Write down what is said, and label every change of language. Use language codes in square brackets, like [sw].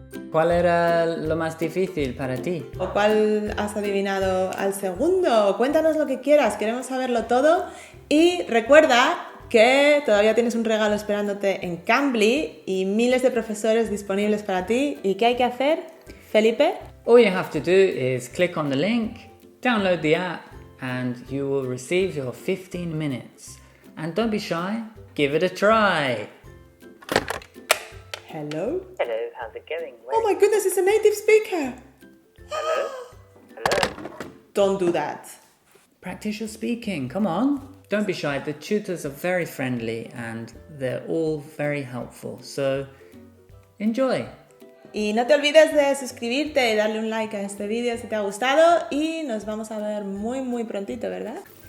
[es] ¿Cuál era lo más difícil para ti? ¿O cuál has adivinado al segundo? Cuéntanos lo que quieras, queremos saberlo todo. Y recuerda que todavía tienes un regalo esperándote en Cambly y miles de profesores disponibles para ti. ¿Y qué hay que hacer, Felipe? [en] All you have to do is click on the link, download the app, and you will receive your 15 minutes. And don't be shy, give it a try. Hello? Hello, how's it going? Oh my goodness, it's a native speaker. Hello? Don't do that. Practice your speaking, come on. Don't be shy, the tutors are very friendly and they're all very helpful, so enjoy. [es] Y no te olvides de suscribirte y darle un like a este vídeo si te ha gustado y nos vamos a ver muy muy prontito, ¿verdad?